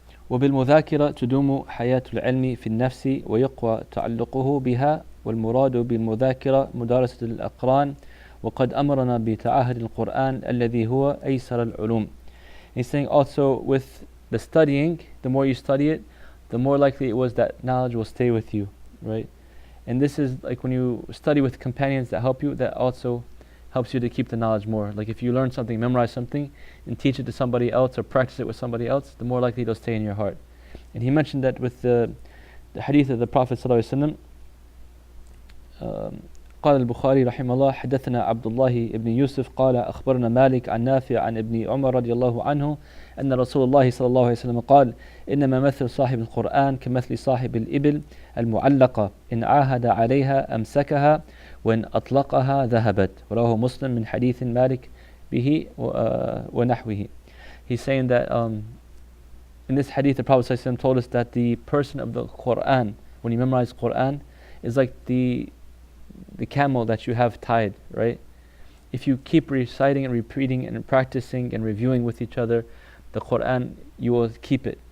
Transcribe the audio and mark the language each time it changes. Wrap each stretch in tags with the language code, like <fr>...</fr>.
<ar>وبالمذاكرة تدوم حياة العلم في النفس ويقوى تعلقه بها والمراد بالمذاكرة مدارسة الأقران وقد أمرنا بتعاهد القرآن الذي هو أيسر العلوم.</ar> <en>He's saying also with the studying, the more you study it, the more likely it was that knowledge will stay with you, right? And this is like when you study with companions that help you, that also helps you to keep the knowledge more. Like if you learn something, memorize something, and teach it to somebody else or practice it with somebody else, the more likely it'll stay in your heart. And he mentioned that with the hadith of the Prophet ﷺ,</en> <ar>قال البخاري رحمه الله حدثنا عبد الله بن يوسف قال أخبرنا مالك عن نافع عن ابن عمر رضي الله عنه أن رسول الله صلى الله عليه وسلم قال إنما مثل صاحب القرآن كمثل صاحب الإبل المعلقة إن عاهد عليها أمسكها وإن أطلقها ذهبت. رواه مسلم من حديث مالك به ونحوه.</ar> <en>He's saying that in this hadith the Prophet ﷺ told us that the person of the Quran, when you memorize Quran, is like the camel that you have tied, right? If you keep reciting and repeating and practicing and reviewing with each other the Quran, you will keep it.</en>